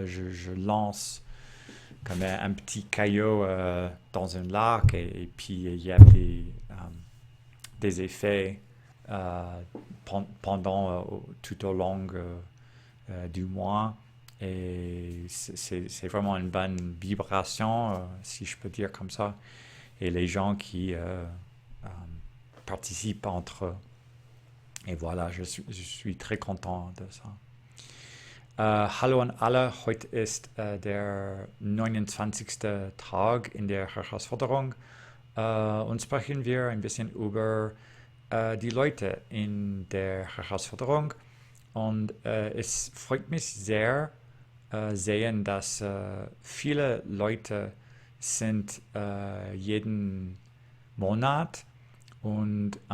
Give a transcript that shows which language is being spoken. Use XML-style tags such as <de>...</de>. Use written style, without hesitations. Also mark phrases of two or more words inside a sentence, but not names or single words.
<fr>Je lance comme un petit caillou dans un lac et puis il y a des effets euh, pendant tout au long du mois. Et c'est vraiment une bonne vibration, si je peux dire comme ça. Et les gens qui participent entre eux. Et voilà, je suis très content de ça.</fr> <de>Hallo an alle, heute ist der 29. Tag in der Herausforderung und sprechen wir ein bisschen über die Leute in der Herausforderung. Und es freut mich sehr sehen, dass viele Leute sind jeden Monat und</de>